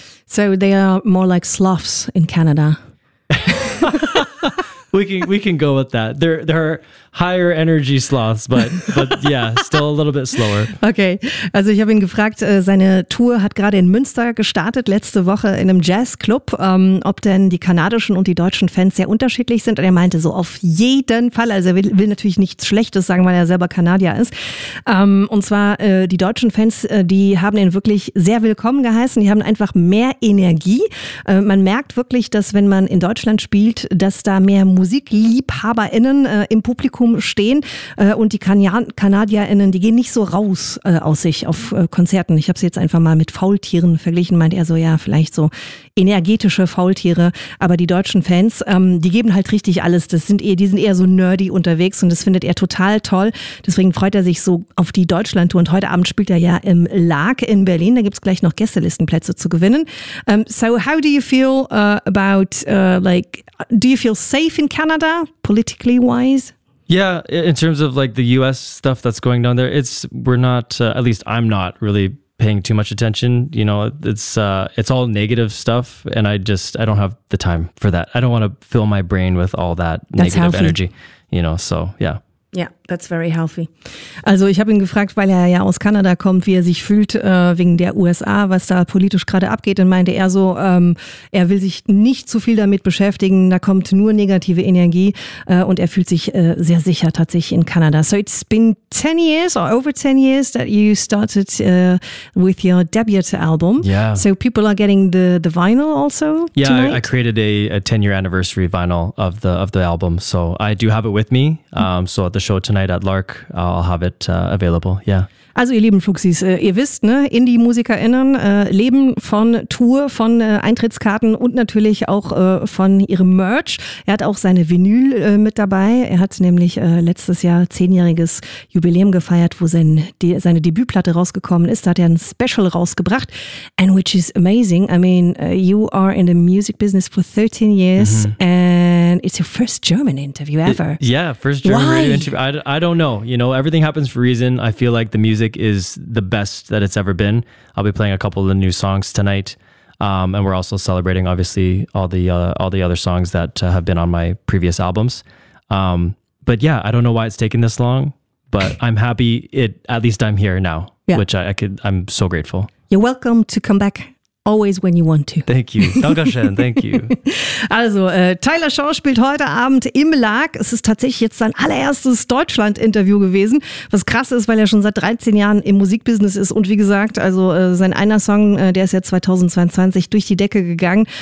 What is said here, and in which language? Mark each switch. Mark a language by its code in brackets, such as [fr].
[en] So they are more like sloths in Canada. we can go with that. There are higher energy sloths, but yeah, still a little bit slower. Okay. [de] Also ich habe ihn gefragt, seine Tour hat gerade in Münster gestartet, letzte Woche in einem Jazzclub, ob denn die kanadischen und die deutschen Fans sehr unterschiedlich sind. Und er meinte so, auf jeden Fall. Also er will natürlich nichts Schlechtes sagen, weil er selber Kanadier ist. Und zwar die deutschen Fans, die haben ihn wirklich sehr willkommen geheißen. Die haben einfach mehr Energie. Man merkt wirklich, dass wenn man in Deutschland spielt, dass da mehr MusikliebhaberInnen im Publikum stehen und die KanadierInnen, die gehen nicht so raus aus sich auf Konzerten. Ich habe sie jetzt einfach mal mit Faultieren verglichen, meint er so, ja, vielleicht so energetische Faultiere, aber die deutschen Fans, die geben halt richtig alles. Die sind eher so nerdy unterwegs und das findet er total toll. Deswegen freut er sich so auf die Deutschlandtour und heute Abend spielt er ja im LAG in Berlin. Da gibt es gleich noch Gästelistenplätze zu gewinnen. [en] So how do you feel about like, do you feel safe in Canada, politically wise? Yeah, in terms of like the US stuff that's going down there, at least I'm not really paying too much attention. You know, it's all negative stuff, and I don't have the time for that. I don't want to fill my brain with all that negative energy, you know, so yeah. Yeah, that's very healthy. [de] Also ich habe ihn gefragt, weil er ja aus Kanada kommt, wie er sich fühlt wegen der USA, was da politisch gerade abgeht. Und meinte er so, er will sich nicht zu viel damit beschäftigen. Da kommt nur negative Energie und er fühlt sich sehr sicher tatsächlich in Kanada. [en] So it's been 10 years or over 10 years that you started with your debut album. Yeah. So people are getting the vinyl also. Yeah, tonight? I created a 10-year anniversary vinyl of the album. So I do have it with me. So at the show tonight at LARC, I'll have it available, yeah. [de] Also ihr lieben Fluxis, ihr wisst, ne, Indie-MusikerInnen leben von Tour, von Eintrittskarten und natürlich auch von ihrem Merch. Er hat auch seine Vinyl mit dabei. Er hat nämlich letztes Jahr 10-jähriges Jubiläum gefeiert, wo seine Debütplatte rausgekommen ist. Da hat er ein Special rausgebracht. [en] And which is amazing. I mean, you are in the music business for 13 years and it's your first German interview ever. First German radio interview. I don't know. You know, everything happens for a reason. I feel like the music is the best that it's ever been. I'll be playing a couple of the new songs tonight, and we're also celebrating, obviously, all the other songs that have been on my previous albums. But yeah, I don't know why it's taken this long, but I'm happy. At least I'm here now, which I'm so grateful. You're welcome to come back. Always when you want to. Thank you. [de] Dankeschön. [en] Thank you. [de] Also, Tyler Shaw spielt heute Abend im LARC. Es ist tatsächlich jetzt sein allererstes Deutschland-Interview gewesen. Was krass ist, weil er schon seit 13 Jahren im Musikbusiness ist. Und wie gesagt, also sein einer Song, der ist ja 2022 durch die Decke gegangen.